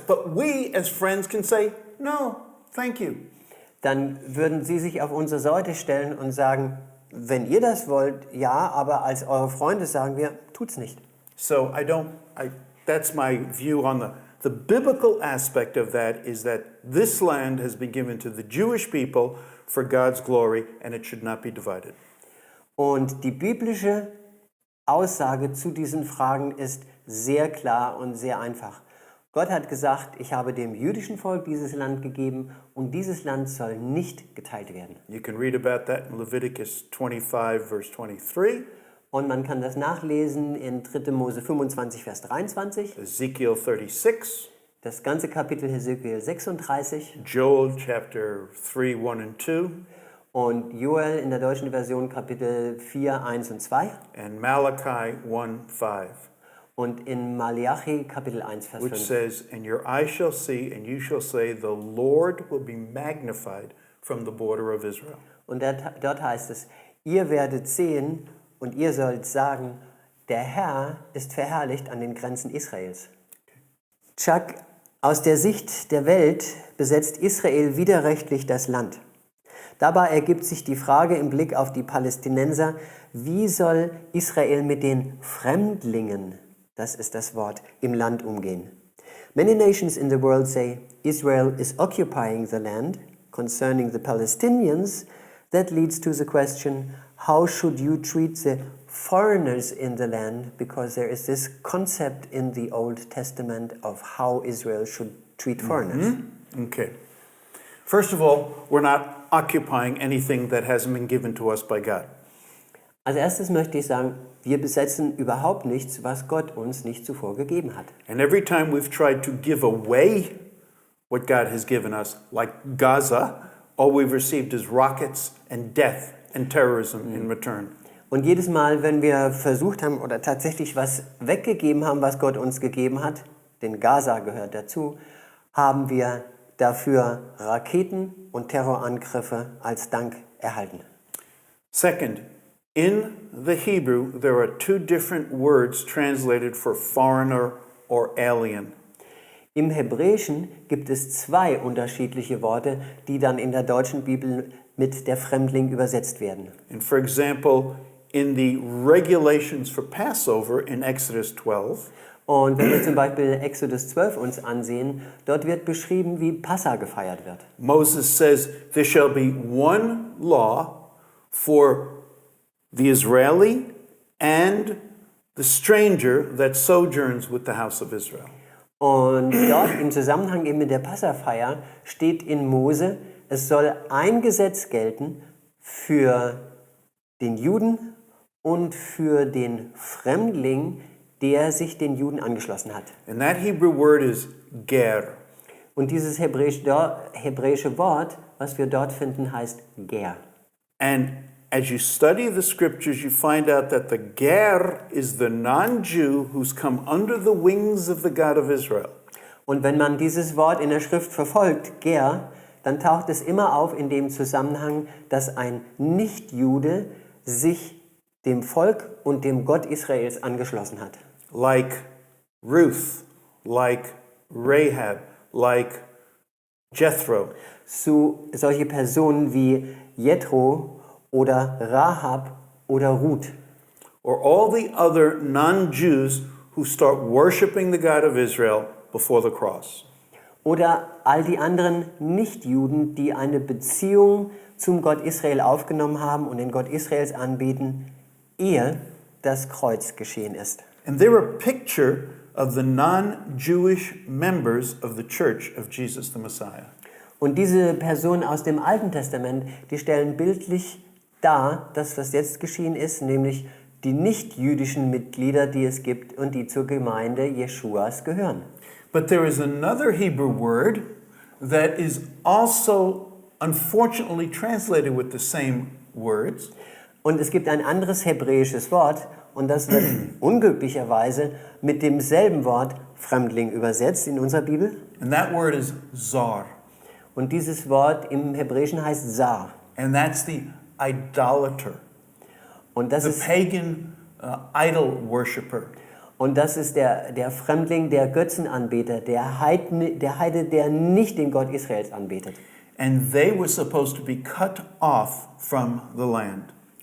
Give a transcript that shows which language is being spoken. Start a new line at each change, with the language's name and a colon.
English: But we as friends can say, no, thank you.
German: dann würden sie sich auf unsere Seite stellen und sagen, wenn ihr das wollt, ja, aber als eure Freunde sagen wir, tut's nicht.
English: So that's my view on the biblical aspect of that is that this land has been given to the Jewish people for God's glory and it should not be divided.
German: Und die biblische Aussage zu diesen Fragen ist sehr klar und sehr einfach. Gott hat gesagt, ich habe dem jüdischen Volk dieses Land gegeben und dieses Land soll nicht geteilt werden.
English: You can read about that in Leviticus 25 verse 23.
German: Und man kann das nachlesen in 3. Mose 25, Vers 23,
English: Ezekiel 36,
German: das ganze Kapitel Hesekiel 36
English: Joel chapter 3, 1 and 2,
German: und Joel in der deutschen Version Kapitel 4, 1 und 2
English: and Malachi 1, 5,
German: und in Malachi Kapitel 1, Vers
English: which
German: 5.
English: says, "And your eyes shall see, and you shall say, the Lord will be magnified from the border of Israel."
German: Und dort heißt es, ihr werdet sehen und ihr sollt sagen, der Herr ist verherrlicht an den Grenzen Israels. Chuck, aus der Sicht der Welt besetzt Israel widerrechtlich das Land. Dabei ergibt sich die Frage im Blick auf die Palästinenser, wie soll Israel mit den Fremdlingen, das ist das Wort, im Land umgehen?
English: Many nations in the world say Israel is occupying the land. Concerning the Palestinians, that leads to the question, how should you treat the foreigners in the land? Because there is this concept in the Old Testament of how Israel should treat foreigners. Okay. First of all, we're not occupying anything that hasn't been given to us by God.
German: Als erstes möchte ich sagen, wir besetzen überhaupt nichts, was Gott uns nicht zuvor gegeben hat.
English: And every time we've tried to give away what God has given us, like Gaza, all we've received is rockets and death and terrorism in return.
German: Und jedes Mal, wenn wir versucht haben oder tatsächlich was weggegeben haben, was Gott uns gegeben hat, denn Gaza gehört dazu, haben wir dafür Raketen und Terrorangriffe als Dank erhalten.
English: Second, in the Hebrew, there are two different words translated for foreigner or alien.
German: Im Hebräischen gibt es zwei unterschiedliche Worte, die dann in der deutschen Bibel mit der Fremdling übersetzt werden.
English: And for example, in the regulations for Passover in Exodus 12,
German: Und wenn wir zum Beispiel Exodus 12 uns ansehen, dort wird beschrieben, wie Passa gefeiert wird.
English: Moses says, "There shall be one law for the Israeli and the stranger that sojourns with the house of Israel."
German: Und dort im Zusammenhang eben mit der Passafeier steht in Mose, es soll ein Gesetz gelten für den Juden und für den Fremdling, der sich den Juden angeschlossen hat.
English: And that Hebrew word is ger.
German: Und dieses hebräische Wort, was wir dort finden, heißt Ger.
English: And as you study the scriptures, you find out that the ger is the non-Jew who's come under the wings of the God of Israel.
German: Und wenn man dieses Wort in der Schrift verfolgt, Ger, dann taucht es immer auf in dem Zusammenhang, dass ein Nichtjude sich dem Volk und dem Gott Israels angeschlossen hat.
English: Like Ruth, like Rahab, like Jethro.
German: Zu solche Personen wie Jethro oder Rahab oder Ruth.
English: Or all the other non-Jews who start worshiping the God of Israel before the cross.
German: Oder all die anderen Nichtjuden, die eine Beziehung zum Gott Israel aufgenommen haben und den Gott Israels anbeten, ehe das Kreuz geschehen ist.
English: And they're a picture of the non-Jewish members of the Church of Jesus the Messiah.
German: Und diese Personen aus dem Alten Testament, die stellen bildlich dar, dass was jetzt geschehen ist, nämlich die nicht-jüdischen Mitglieder, die es gibt und die zur Gemeinde Jeschuas gehören.
English: But there is another Hebrew word that is also unfortunately translated with the same words.
German: Und es gibt ein anderes hebräisches Wort, und das wird unglücklicherweise mit demselben Wort Fremdling übersetzt in unserer Bibel.
English: And that word is zar.
German: Und dieses Wort im Hebräischen heißt Sar.
English: And that's the idolater,
German: Und das
English: the
German: ist,
English: pagan idol worshiper.
German: und das ist der Fremdling, der Götzenanbeter, der Heide, der nicht den Gott Israels anbetet.
English: And they were supposed to be cut off from the land.